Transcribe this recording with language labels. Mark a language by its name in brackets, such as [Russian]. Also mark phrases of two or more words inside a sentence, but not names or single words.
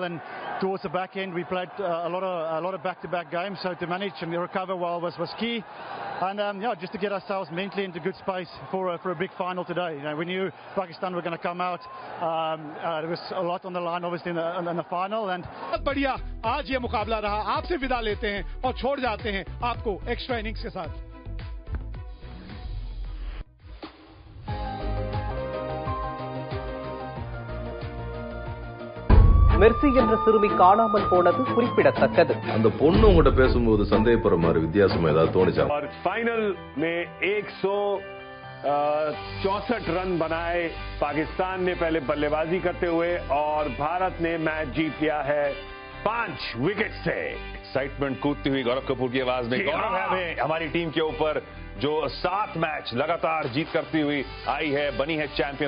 [English] And towards the back end, we played a lot of back-to-back games, so to manage and recover well was key. And just to get ourselves mentally into good space for a big final today. We knew Pakistan were going to come out. There was a lot on the line, obviously, in the final. And [Hindi] बढ़िया आज ये मुकाबला रहा। आपसे विदा लेते हैं और छोड़ जाते हैं आपको एक्स्ट्रा इनिंग्स के साथ। [Tamil] மெர்சி என்ற சிறுமி காணாமல் போனது குறிப்பிடத்தக்கது. அந்த பொண்ணு உங்ககிட்ட பேசும்போது சந்தேகப்படுற மாதிரி வித்தியாசமா ஏதாவது தோணுச்சா? [Hindi] और फाइनल में 164 रन बनाए पाकिस्तान ने पहले बल्लेबाजी करते हुए, और भारत ने मैच जीत लिया है 5 विकेट से। एक्साइटमेंट कूदती हुई गौरव कपूर की आवाज में गौरव है हमें हमारी टीम के ऊपर जो 7 मैच लगातार जीत करती हुई आई है, बनी है चैंपियंस।